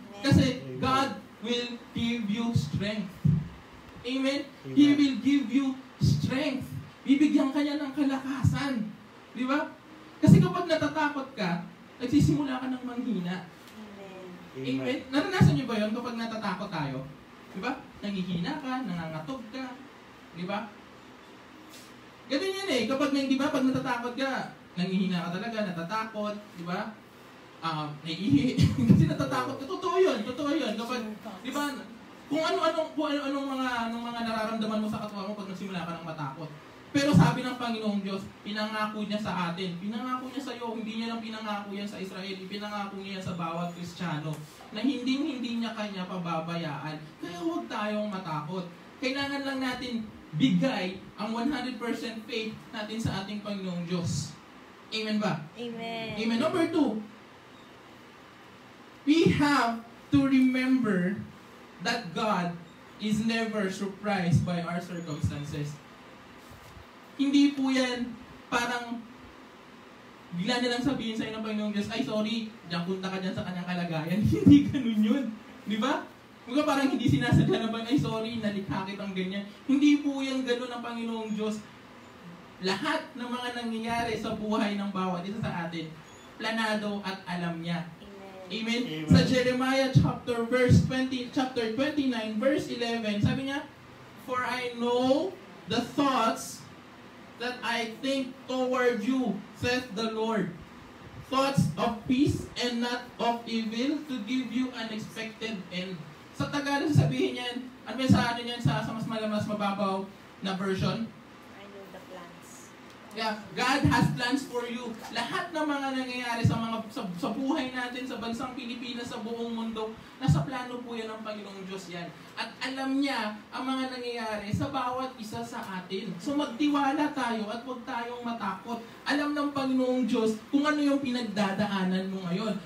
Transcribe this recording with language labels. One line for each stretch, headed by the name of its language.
English: Kasi God will give you strength. Amen? He will give you strength.
Filipino: Bibigyan ka niya ng kalakasan. Di ba? Kasi kapag natatakot ka, nagsisimula ka ng manghina. Amen? Naranasan niyo ba yun kapag natatakot tayo? Di ba? Nanghihina ka, nangangatog ka. Di ba? Ganun yan eh. Kapag, di ba, pag natatakot ka, nanghihina ka talaga, natatakot, di ba? Naiihi. Kasi natatakot ka. Totoo yun. Kapag, di ba, kung anong mga nararamdaman mo sa katwa mo pag nagsimula ka ng matakot. Pero sabi ng Panginoong Diyos, pinangako niya sa atin. Pinangako niya sa iyo, hindi niya lang pinangako yan sa Israel, pinangako niya sa bawat Kristiyano na hindi niya kanya pababayaan. Kaya huwag tayong matakot. Kailangan lang natin bigay ang 100% faith natin sa ating Panginoong Diyos. Amen ba? Amen. Amen.
English: Number 2, we have to remember that God is never surprised by our circumstances.
Filipino: Hindi po yan parang bigla nilang sabihin sa'yo ng Panginoong Diyos, ay sorry, diyan punta ka dyan sa kanyang kalagayan. Hindi ganun yun. Di ba? Mga parang hindi sinasadya na ba, ay sorry, nalikha kitang ganyan. Hindi po yan ganun ang Panginoong Diyos. Lahat ng mga nangyayari sa buhay ng bawat isa sa atin, planado at alam niya. Amen. Amen. Sa Jeremiah chapter 29, verse 11, sabi niya,
English: for I know the thoughts that I think toward you, saith the Lord. Thoughts of peace and not of evil, to give you an expected end.
Filipino: Sa Tagalog sabihin niyan, ano sa ano niyan sa mas mababaw na version?
English: I know the plans. Yeah, God has plans for you.
Filipino: Lahat ng mga nangyayari sa buhay natin, sa bansang Pilipinas, sa buong mundo, nasa plano po yan ng Panginoong Diyos yan. At alam niya ang mga nangyayari sa bawat isa sa atin. So magtiwala tayo at huwag tayong matakot. Alam ng Panginoong Diyos kung ano yung pinagdadaanan mo ngayon.